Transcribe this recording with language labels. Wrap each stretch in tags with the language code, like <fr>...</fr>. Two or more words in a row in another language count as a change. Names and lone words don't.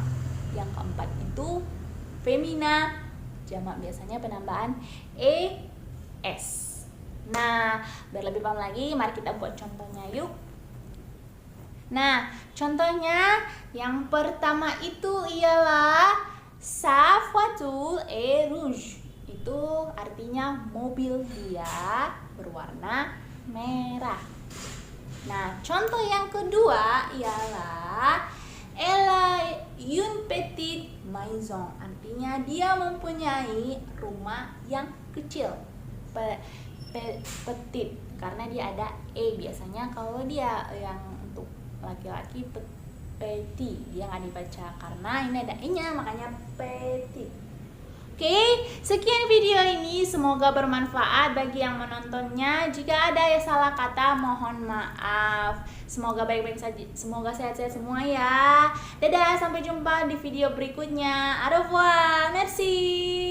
<id>Yang keempat itu femina jamak, biasanya penambahan es. Nah, biar lebih paham lagi, mari kita buat contohnya yuk. Nah, contohnya yang pertama itu ialah</id> <fr>sa voiture est rouge.</fr> <id>Itu artinya mobil dia berwarna merah. Nah, contoh yang kedua ialah</id> <fr>elle a une petite maison.</fr> <id>Artinya dia mempunyai rumah yang kecil. Petit karena dia ada biasanya kalau dia yang untuk laki-laki petit dia nggak dibaca karena ini ada nya makanya petit. Oke, sekian video ini, semoga bermanfaat bagi yang menontonnya. Jika ada yang salah kata, mohon maaf. Semoga baik-baik saja, semoga sehat-sehat semua ya. Dadah, sampai jumpa di video berikutnya.</id> <fr>Au revoir, merci.</fr>